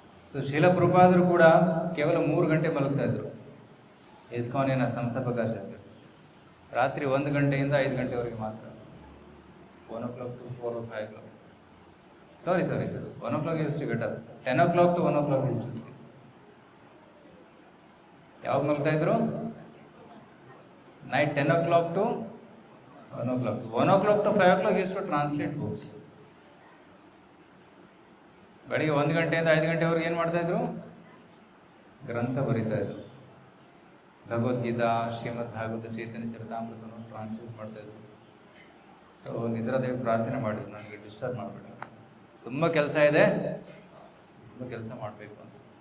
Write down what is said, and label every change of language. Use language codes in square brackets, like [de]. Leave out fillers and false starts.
[kn] So ಶೀಲ ಪ್ರಭುಪಾದರು ಕೂಡ ಕೇವಲ 3 ಗಂಟೆ ಮಲಗ್ತಾ ಇದ್ರು. ಇಸ್ಕಾನಿನ ಸಂಸ್ಥಾಪಕಾಚಾರ್ಯರು ರಾತ್ರಿ 1 ಗಂಟೆಯಿಂದ 5 ಗಂಟೆವರೆಗೆ ಮಾತ್ರ. [en] 1 o'clock to 4 or 5 o'clock. Sorry, 1 o'clock used to get up. 10 o'clock to 1 o'clock used to sleep. [kn] ಯಾವಾಗ ಮಲಗ್ತಾ ಇದ್ರು? [en] Night 10 o'clock to 1 o'clock. 1 o'clock to 5 o'clock used to translate books. [kn] ಬೆಳಿಗ್ಗೆ 1 ಗಂಟೆಯಿಂದ 5 ಗಂಟೆವರೆಗೆ ಏನು ಮಾಡ್ತಾಯಿದ್ರು? ಗ್ರಂಥ ಬರೀತಾ ಇದ್ರು. ಭಗವದ್ಗೀತಾ, ಶ್ರೀಮದ್ ಭಾಗವತ, ಚೈತನ್ಯ ಚರಿತಾಮೃತವನ್ನು ಟ್ರಾನ್ಸ್ಲೇಟ್ ಮಾಡ್ತಾಯಿದ್ರು. ಸೊ ನಿದ್ರಾದೇವಿ ಪ್ರಾರ್ಥನೆ ಮಾಡಿದ್ರು, ನನಗೆ ಡಿಸ್ಟರ್ಬ್ ಮಾಡಬೇಡ, ತುಂಬ ಕೆಲಸ ಇದೆ, ತುಂಬ ಕೆಲಸ ಮಾಡಬೇಕು ಅಂತ.